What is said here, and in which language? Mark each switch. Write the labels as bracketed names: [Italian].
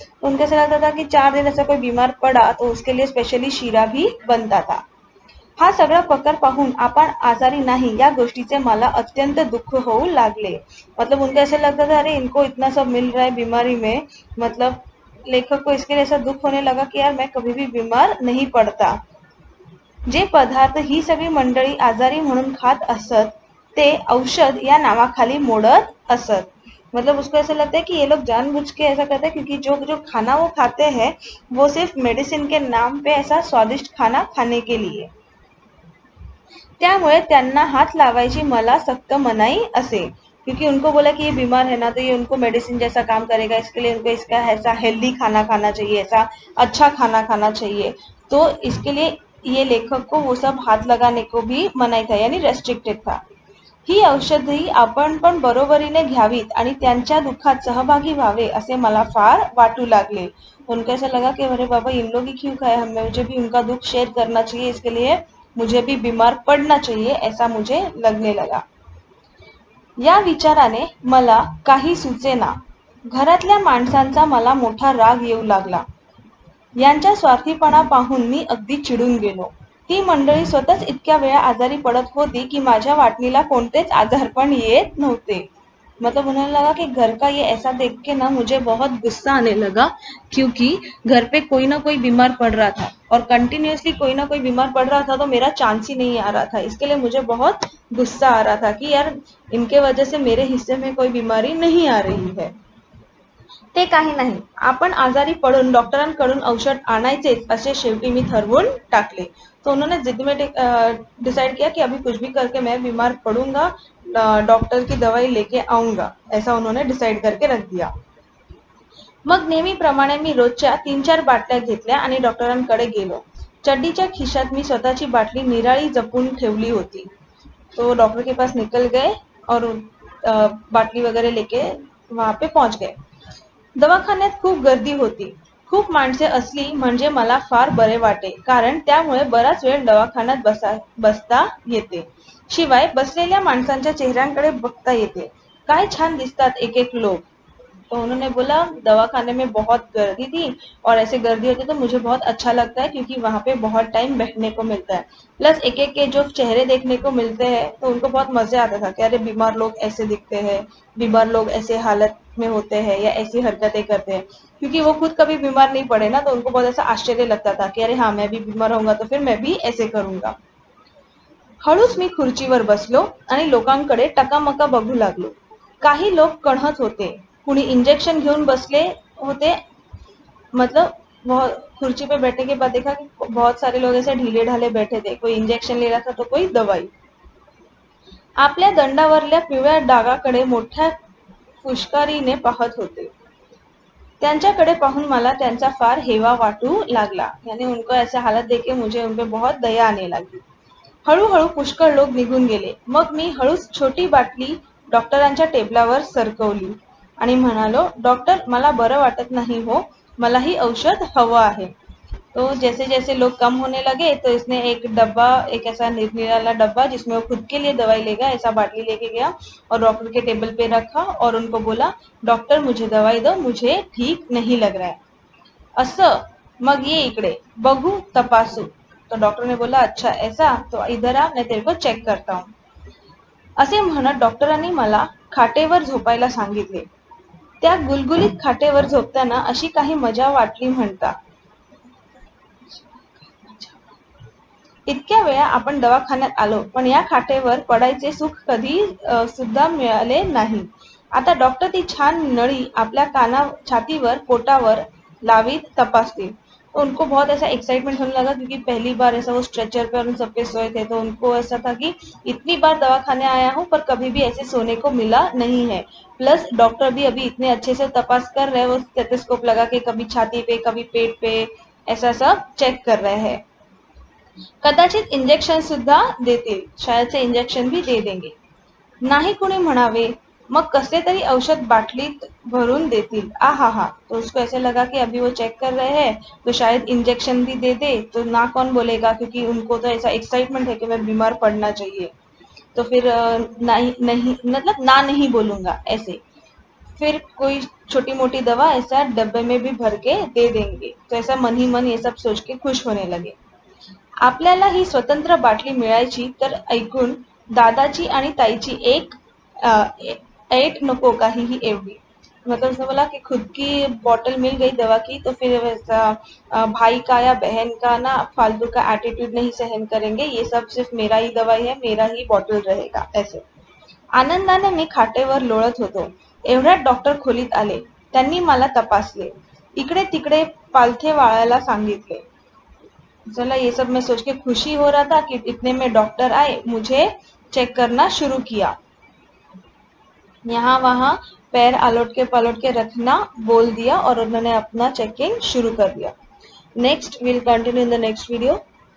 [Hindi] तो उनका ऐसा लगता था कि 4 दिन ऐसा कोई बीमार पड़ा तो उसके लिए स्पेशली शिरा भी बनता था. [Marathi] हा सगळा प्रकार पाहून आपण आजारी नाही या गोष्टीचे मला अत्यंत दुःख होऊ लागले. [Hindi] मतलब उनको ऐसा लगता था अरे इनको इतना सब मिल रहा है बीमारी में, मतलब लेखक को इसके लिए ऐसा दुख होने लगा कि यार मैं कभी भी बीमार नहीं पड़ता. [Marathi] जे पदार्थ ही सगळी मंडळी आजारी म्हणून खात असत ते औषध या नावाखाली मोडत असत. [Hindi] मतलब उसको ऐसा लगता है कि ये लोग जानबूझ के ऐसा करते हैं क्योंकि जो जो खाना वो खाते हैं वो सिर्फ मेडिसिन के नाम पे ऐसा स्वादिष्ट खाना खाने के लिए. [Marathi] त्यामुळे त्यांना हात लावायची मला सख्त मनाई असे. [Hindi] क्योंकि उनको बोला कि ये बीमार है ना तो ये उनको मेडिसिन जैसा काम करेगा, इसके लिए उनको इसका ऐसा हेल्दी खाना खाना चाहिए, ऐसा अच्छा खाना खाना चाहिए. तो इसके लिए ये लेखक को वो सब हात लगाने को भी मनाई था, यानी रेस्ट्रिक्टेड था. [Marathi] ही औषधी आपण पण बरोबरीने घ्यावीत आणि त्यांच्या दुःखात सहभागी व्हावे असे मला फार वाटू लागले. [Hindi] उनको ऐसा लगा कि अरे बाबा इन लोग ही क्यों खाए, हमें मुझे भी उनका दुख शेयर करना चाहिए, इसके लिए मुझे भी बीमार पडना चाहिए ऐसा मुझे लगने लगा. [Marathi] या विचाराने मला काही सुचेना. घरातल्या माणसांचा मला मोठा राग येऊ लागला. यांच्या स्वार्थीपणा पाहून मी अगदी चिडून गेलो. ती मंडळी स्वतःच इतक्या वेळा आजारी पडत होती कि माझ्या वाटणीला कोणतेच आजारपण येत नव्हते. [Hindi] मतलब उन्हें लगा कि घर का ये ऐसा देख के ना मुझे बहुत गुस्सा आने लगा, क्योंकि घर पे कोई ना कोई बीमार पड़ रहा था और कंटिन्यूअसली कोई ना कोई बीमार पड़ रहा था तो मेरा चांस ही नहीं आ रहा था. इसके लिए मुझे बहुत गुस्सा आ रहा था कि यार इनके वजह से मेरे हिस्से में कोई बीमारी नहीं आ रही है. [Marathi] ते काही नाही, आपण आजारी पडून डॉक्टरांकडून औषध आणायचेच असे शेवटी मी ठरवून टाकले. [Hindi] तो उन्होंने जिद में डिसाइड किया कि अभी कुछ भी करके मैं बीमार पडूंगा, डॉक्टर की दवाई लेके आऊंगा, ऐसा उन्होंने डिसाइड करके रख दिया. [Marathi] मग नेहमीप्रमाणे मी रोजच्या 3-4 बाटल्या घेतल्या आणि डॉक्टरांकडे गेलो. चड्डीच्या खिशात मी स्वतःची बाटली निराळी जपून ठेवली होती. [Hindi] तो डॉक्टर के पास निकल गए और बाटली वगैरह लेके वहां पे पहुंच गए. [Marathi] दवाखान्यात खूप गर्दी होती. खूप माणसे असली म्हणजे मला फार बरे वाटे, कारण त्यामुळे बराच वेळ दवाखान्यात बसता येते. शिवाय बसलेल्या माणसांच्या चेहऱ्यांकडे बघता येते. काय छान दिसतात एक एक लोग. [Hindi] तो उन्होंने बोला दवाखाने में बहुत गर्दी थी और ऐसे गर्दी होती तो मुझे बहुत अच्छा लगता है क्योंकि वहां पे बहुत टाइम बैठने को मिलता है। प्लस एक एक के जो चेहरे देखने को मिलते हैं तो उनको बहुत मजे आता था कि अरे बीमार लोग ऐसे दिखते हैं, बीमार लोग ऐसे हालत में होते हैं या ऐसी हरकतें करते हैं। क्योंकि वो खुद कभी बीमार नहीं पड़े ना, तो उनको बहुत ऐसा आश्चर्य लगता था कि अरे हाँ मैं भी बीमार होऊंगा तो फिर मैं भी ऐसे करूंगा। [Marathi] हळूच मी खुर्चीवर बसलो आणि लोकांकडे टकामका बघू लागलो। काही लोक कणहत होते, कुणी इंजेक्शन घेऊन बसले होते। [Hindi] मतलब बहुत कुर्सी पे बैठने के बाद देखा कि बहुत सारे लोग ऐसे ढीले ढाले बैठे थे, कोई इंजेक्शन ले रहा था तो कोई दवाई। [Marathi] आपल्या दंडावरल्या पिवळ्या डागाकडे मोठ्या फुशकारीने पाहत होते। त्यांच्याकडे पाहून मला त्यांचा फार हेवा वाटू लागला, [Hindi] यानी उनको ऐसे हालत देख के मुझे उन पे बहुत दया आने लगी। [Marathi] हळूहळू पुष्कळ लोक निघून गेले। मग मी हळूच छोटी बाटली डॉक्टरांच्या टेबलावर सरकवली आणि म्हणालो, डॉक्टर मला बरं वाटत नाही हो, मलाही औषध हवं आहे। [Hindi] तो जैसे जैसे लोग कम होने लगे तो इसने एक डब्बा, एक ऐसा निराला डब्बा जिसमें वो खुद के लिए दवाई लेगा ऐसा बाटली लेके गया और डॉक्टर के टेबल पे रखा और उनको बोला, डॉक्टर मुझे दवाई दो, मुझे ठीक नहीं लग रहा है। [Marathi] असं, मग ये इकडे बघू तपासू। [Hindi] तो डॉक्टर ने बोला अच्छा ऐसा, तो इधर आ मैं तेरे को चेक करता हूँ। [Marathi] असे म्हणत डॉक्टरांनी मला खाटेवर झोपायला सांगितले। त्या गुलगुलीत खाटेवर झोपताना अशी काही मजा वाटली म्हणता। इतक्या वेळा आपण दवाखान्यात आलो पण या खाटेवर पडायचे सुख कधी सुद्धा मिळाले नहीं। आता डॉक्टर ती छान नळी आपल्या काना छातीवर पोटावर लावीत तपासतील। [Hindi] तो उनको बहुत ऐसा एक्साइटमेंट होने लगा क्योंकि पहली बार ऐसा वो स्ट्रेचर पे और उन सब पे सोए थे, तो उनको ऐसा था कि इतनी बार दवाखाने आया हूँ पर कभी भी ऐसे सोने को मिला नहीं है। प्लस डॉक्टर भी अभी इतने अच्छे से तपास कर रहे हैं, वो स्टेथोस्कोप लगा के कभी छाती पे कभी पेट पे ऐसा सब चेक कर रहे हैं। [Marathi] कदाचित इंजेक्शन सुद्धा देतील, [Hindi] शायद से इंजेक्शन भी दे देंगे। [Marathi] नाही कुणी म्हणावे, मग कसले तरी औषध बाटलीत भरून देतील। [Hindi] आहा, तो उसको ऐसे लगा कि अभी वो चेक कर रहे हैं तो शायद इंजेक्शन भी दे दे, तो ना कौन बोलेगा, क्योंकि उनको तो ऐसा एक्साइटमेंट है कि मैं बीमार पड़ना चाहिए। तो फिर नहीं नहीं मतलब ना नहीं बोलूंगा ऐसे। फिर कोई छोटी मोटी दवा ऐसा डब्बे में भी भर के दे देंगे। तो ऐसा मन ही मन ये सब सोच के खुश होने लगे। [Marathi] आपल्याला ही स्वतंत्र बाटली मिळायची तर ऐकून दादाची आणि ताईची एक ऐट नको काहीही एवढी। [Hindi] मतलब उसने बोला कि खुद की बॉटल मिल गई दवा की तो फिर वैसा भाई का या बहन का ना फालतू का एटीट्यूड नहीं सहन करेंगे, ये सब सिर्फ मेरा ही दवाई है, मेरा ही बॉटल रहेगा ऐसे। [Marathi] आनंदाने मी खाटेवर लोळत होतो। एवढ्यात डॉक्टर खोलीत आले। त्यांनी मला तपासले, इकडे तिकडे पालथे वाळायला सांगितले। [Hindi] चला ये सब मैं सोच के खुशी हो रहा था कि इतने में डॉक्टर आए, मुझे चेक करना शुरू किया। यहाँ वहां पैर आलोट के रखना बोल दिया और उन्होंने अपना चेकिंग शुरू कर दिया। [English] Next will continue in the next video.